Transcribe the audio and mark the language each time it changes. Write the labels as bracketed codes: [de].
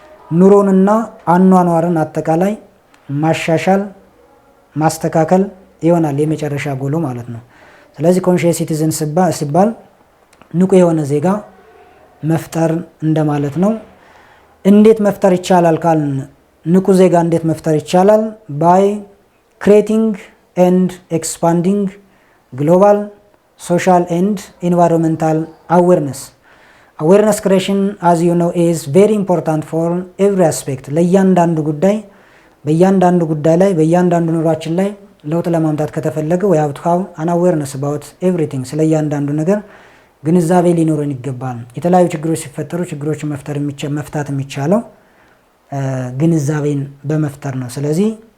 [am] ኑሮንና አኗኗርን አጠቃላይ ማሻሻል ማስተካከል ይሆናል የመጨረሻ ጎሉ ማለት ነው። ስለዚህ ኮንሺየስ ሲቲዝን ሲባል ንቁ የሆነ ዜጋ መፍጠር እንደማለት ነው። እንዴት መፍጠር ይቻላል ካልን ንቁ ዜጋ እንዴት መፍጠር ይቻላል? [en] by creating and expanding global social and environmental awareness. awareness creation, as you know, is very important for every aspect. [am] ለእያንዳንዱ ጉዳይ በእያንዳንዱ ጉዳይ ላይ በእያንዳንዱ ኑሯችን ላይ ለውጥ ለማምጣት ከተፈለገ [en] we have to have an awareness about everything። [am] ስለ እያንዳንዱ ነገር ግንዛቤ ሊኖረን ይገባል። የተለያዩ ችግሮች ሲፈጠሩ ችግሮችን መፍታት የሚቻለው ግንዛቤን በመፍጠር ነው። ስለዚህ